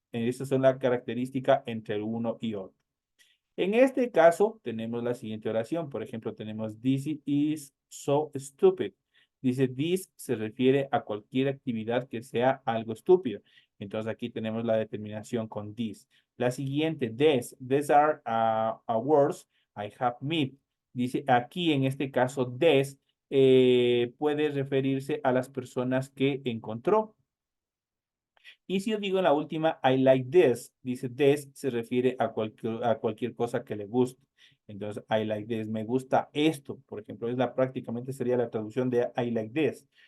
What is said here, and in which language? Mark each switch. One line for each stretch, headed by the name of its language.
Spanish: Esas son las características entre uno y otro. En este caso, tenemos la siguiente oración. Por ejemplo, tenemos
English: this is so stupid.
Spanish: Dice, this se refiere a cualquier actividad que sea algo estúpido. Entonces aquí tenemos la determinación con this. La siguiente,
English: these are words I have met.
Spanish: Dice, aquí en este caso, puede referirse a las personas que encontró. Y si yo digo en la última,
English: I like this,
Spanish: dice this se refiere a cualquier cosa que le guste. Entonces,
English: I like this,
Spanish: me gusta esto, por ejemplo, prácticamente sería la traducción de I like this.